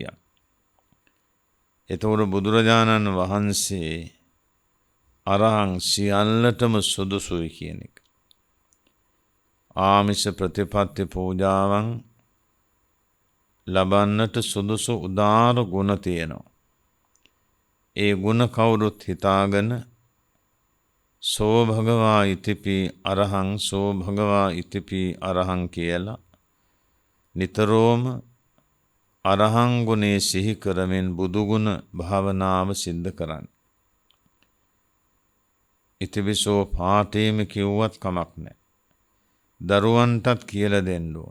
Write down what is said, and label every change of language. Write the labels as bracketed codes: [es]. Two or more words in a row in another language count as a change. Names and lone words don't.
[si] එතකොට බුදුරජාණන් වහන්සේ අරහං සියල්ලටම සුදුසුයි කියන එක. ආමිෂ ප්‍රතිපත්ති පූජාවන් ලබන්නට සුදුසු උදාර ගුණ තියෙනවා. ඒ ගුණ කවුරුත් හිතාගෙන [pi] සෝ භගවා ඉතිපි අරහං සෝ භගවා ඉතිපි අරහං [si] කියලා නිතරම අරහං ගුණේ සිහි කරමින් බුදුගුණ භාවනාව සිද්ධ කරන්න. ඉතිවිසෝ පාඨේම කිව්වත් කමක් නැහැ. දරුවන්ටත් කියලා දෙන්න ඕන.